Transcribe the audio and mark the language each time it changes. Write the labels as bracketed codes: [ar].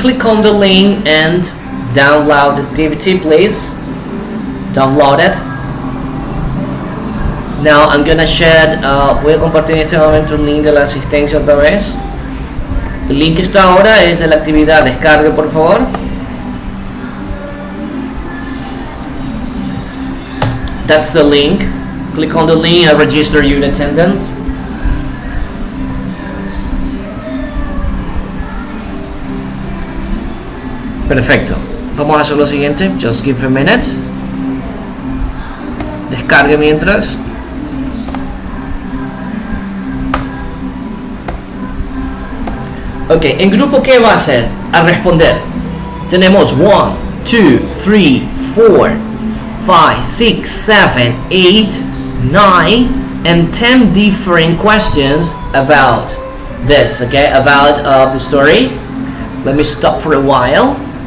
[en] Click on the link and download this DVD, please. Download it. Now I'm gonna share, [es] voy a compartir en este momento un link de la asistencia otra vez. El link que está ahora es de la actividad. Descargue, por favor. [en] That's the link. Click on the link and register your attendance. [es] Perfecto. Vamos a hacer lo siguiente. [en] Just give a minute. [es] Descargue mientras. Ok, en grupo, ¿qué va a hacer? A responder. [en] Tenemos 1, 2, 3, 4, 5, 6, 7, 8, 9 and 10 different questions about this, okay? About the story. Let me stop for a while.